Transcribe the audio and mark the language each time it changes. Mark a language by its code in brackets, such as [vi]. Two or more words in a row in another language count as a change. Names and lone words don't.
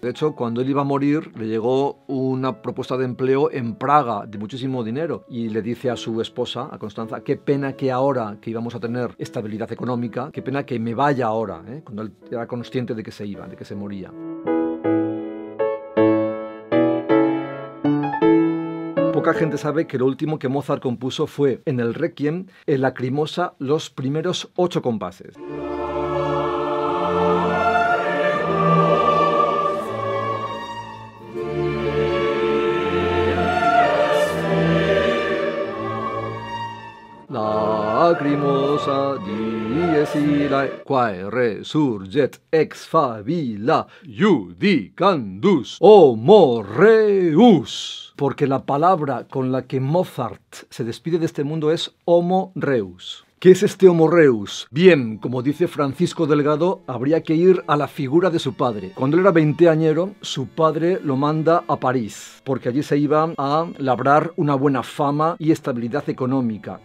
[es] De hecho, cuando él iba a morir le llegó una propuesta de empleo en Praga de muchísimo dinero y le dice a su esposa, a Constanza, qué pena que ahora que íbamos a tener estabilidad económica, qué pena que me vaya ahora, cuando él era consciente de que se iba, de que se moría. Poca gente sabe que lo último que Mozart compuso fue, en el Requiem, el Lacrimosa, los primeros 8 compases. [la] Lacrimosa dies irae, quae resurget ex favilla, judicandus homo reus. [es] Porque la palabra con la que Mozart se despide de este mundo es [la] homo reus. [es] ¿Qué es este [la] homo reus? [es] Bien, como dice Francisco Delgado, habría que ir a la figura de su padre. Cuando él era veinteañero, su padre lo manda a París, porque allí se iba a labrar una buena fama y estabilidad económica.